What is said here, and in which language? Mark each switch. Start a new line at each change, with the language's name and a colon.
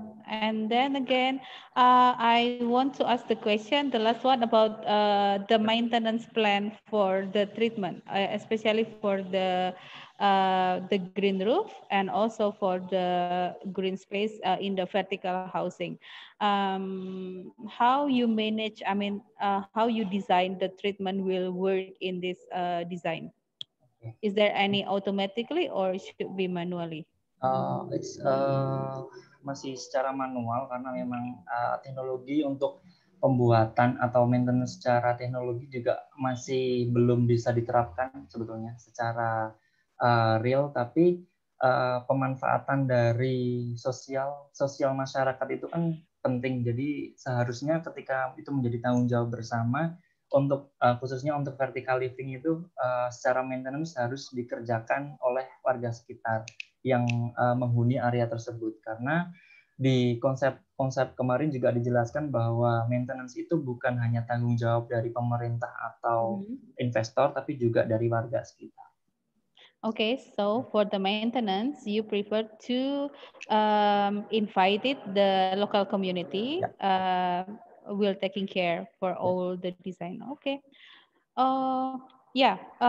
English: And then again, I want to ask the question, the last one, about the maintenance plan for the treatment, especially for the green roof and also for the green space in the vertical housing. How you manage, I mean, how you design the treatment will work in this design? Is there any automatically or should be manually? It's
Indonesian: masih secara manual karena memang teknologi untuk pembuatan atau maintenance secara teknologi juga masih belum bisa diterapkan sebetulnya secara real, tapi pemanfaatan dari sosial masyarakat itu kan penting. Jadi seharusnya ketika itu menjadi tanggung jawab bersama untuk khususnya untuk
English: vertical living
Indonesian: itu secara maintenance harus dikerjakan oleh warga sekitar yang menghuni area tersebut, karena di konsep kemarin juga dijelaskan bahwa maintenance itu bukan hanya tanggung jawab dari pemerintah atau investor, tapi juga dari warga sekitar.
English: Okay, so for the maintenance, you prefer to invite the local community will taking care for all the design. Okay. Yeah.